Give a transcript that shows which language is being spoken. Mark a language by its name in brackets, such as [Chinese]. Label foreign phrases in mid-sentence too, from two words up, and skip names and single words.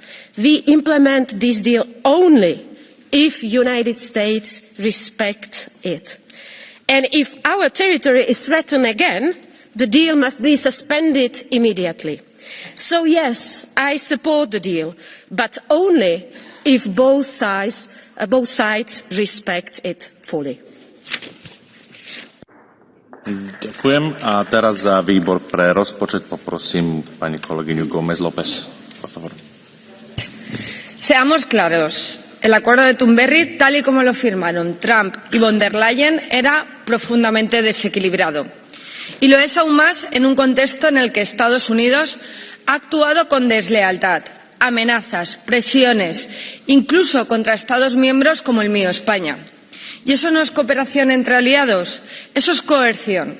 [English] We implement this deal only if the United States respects it. And if our territory is threatened again, the deal must be suspended immediately. So yes, I support the deal, but only if both sides respect it fully. [Slovak] Ďakujem. A teraz za výbor pre rozpočet poprosím pani kolegyňu Gómez López. [Spanish] Por favor. Seamos claros. El acuerdo de Thunberry, tal y como lo firmaron Trump y von der Leyen, era profundamente desequilibrado. Y lo es aún más en un contexto en el que Estados Unidos ha actuado con deslealtad, amenazas, presiones, incluso contra Estados miembros como el mío, España. Y eso no es cooperación entre aliados, eso es coerción.